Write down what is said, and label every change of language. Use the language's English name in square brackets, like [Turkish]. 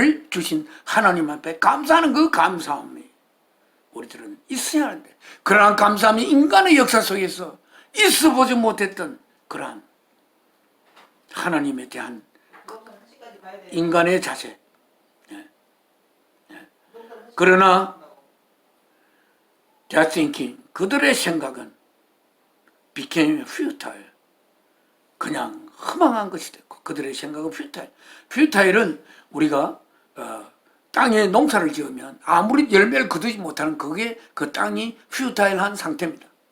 [Korean] 주신 하나님 앞에 감사하는 그 감사함이 우리들은 있어야 하는데, 그러한 감사함이 인간의 역사 속에서 있어보지 못했던 그러한 하나님에 대한 인간의 자세. 그러나 [English] their thinking, [Korean] 그들의 생각은 [English] became futile. [Korean] 그냥 허망한 것이 됐고, 그들의 생각은 futile. futile은 우리가 땅에 농사를 지으면 아무리 열매를 거두지 못하는 그게 그 땅이 퓨타일한 상태입니다.